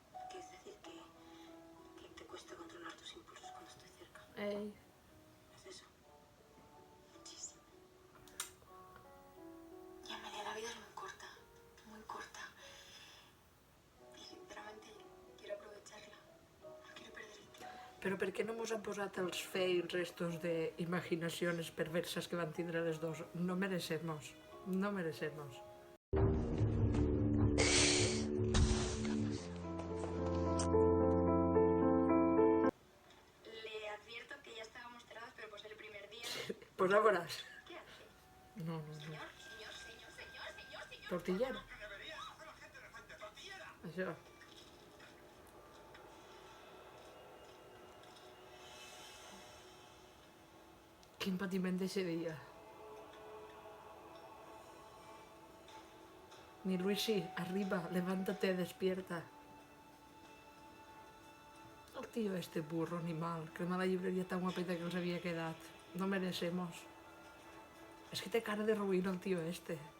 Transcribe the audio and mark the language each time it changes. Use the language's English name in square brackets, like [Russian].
[Spanish] Que es decir, que te cuesta controlar tus impulsos cuando estoy cerca. Ei. ¿Es eso? Muchísimo. Y Amelia, la vida es muy corta, muy corta. Y sinceramente quiero aprovecharla. No quiero perder el tiempo. [Catalan] Però per què no mos han posat els fails estos d'imaginacions perversas que van tindre les dos? [Spanish] No merecemos. No merecemos. Le advierto que ya estábamos cerrados, pero pues el primer día... [Catalan] Pues ja veuràs. [Spanish] ¿Qué hace? No, no, no. Señor. Tortillera. [Catalan] Això. Quin patiment d'eixe dia. [Spanish] Mi Luisi, arriba, levántate, despierta. [Catalan] El tío este burro animal, crema la llibreria tan guapeta que els havia quedat. [Spanish] No merecemos. [Catalan] És que té cara de ruïna el tío este.